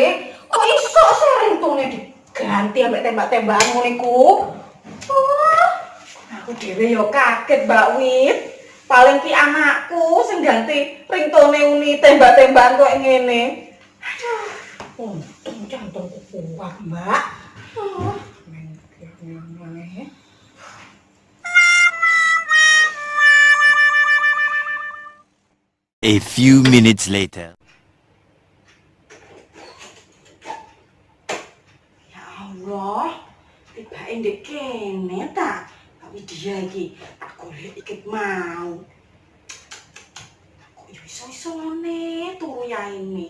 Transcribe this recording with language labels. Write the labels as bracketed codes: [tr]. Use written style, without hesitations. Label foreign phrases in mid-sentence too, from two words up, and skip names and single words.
[jv] Kok iso sering tune diganti ambek tembak-tembakan ngono iku? Oh. Aku dhewe ya kaget, Mbak Wit. Paling ki anakku sing ganti ringtone uni tembak-tembakan kok ngene. Aduh, untung jantungku kuat, Mbak. Oh, [en] A few minutes later. [jv] Ya Allah, tibake ndek kene ta. Tapi dia iki tak golek iki mau. Kok yo iso-iso ngene turu ya ini.